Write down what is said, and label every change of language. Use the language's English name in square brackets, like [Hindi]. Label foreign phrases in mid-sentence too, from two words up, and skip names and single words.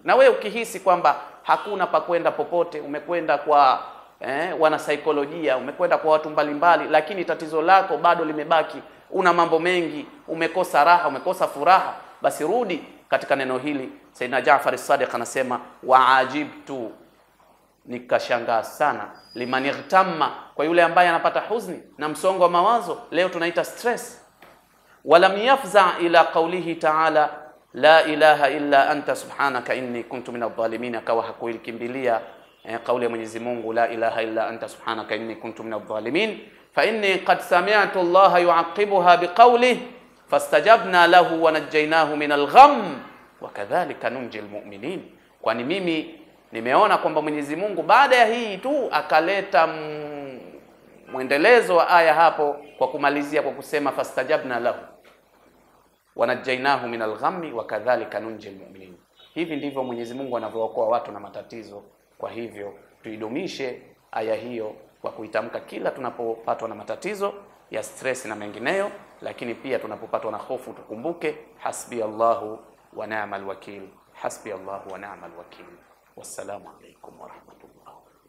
[Swahili] Na wewe ukihisi kwamba hakuna pa kwenda popote, umekwenda kwa wana saikolojia, umekwenda kwa watu mbalimbali, lakini tatizo lako bado limebaki, una mambo mengi, umekosa raha, umekosa furaha, basi rudi katika neno hili. Sayyidina Jaafar as-Sadiq anasema waajibtu, nikashangaa sana, [Arabic] لمن اغتم, [Swahili] kwa yule ambaye anapata huzuni na msongo wa mawazo, leo tunaita stress. [Arabic] ولم يفزع إلى قوله تعالى لا إله إلا أنت سبحانك إني كنت من الظالمين, [Swahili] akawa hakuikimbilia kauli ya Mwenyezi Mungu [Arabic] لا إله إلا أنت سبحانك إني كنت من الظالمين، فإني قد سمعت الله يعقبها بقوله فاستجبنا له ونجيناه من الغم وكذلك ننجي المؤمنين. [Swahili] Kwani mimi nimeona kwamba Mwenyezi Mungu baada ya hii tu akaleta mwendelezo wa aya hapo kwa kumalizia kwa kusema [Arabic] فاستجبنا له ونجيناه من الغم وكذلك ننجي المؤمنين. [Swahili] Hivi ndivyo Mwenyezi Mungu anavyookoa watu na matatizo. Kwa hivyo tuidumishe aya hiyo kwa kuitamka kila tunapopatwa na matatizo ya stress na mengineyo, lakini pia tunapopatwa na hofu tukumbuke [Arabic] حسبي الله ونعم الوكيل, حسبي الله ونعم الوكيل. والسلام عليكم ورحمة الله.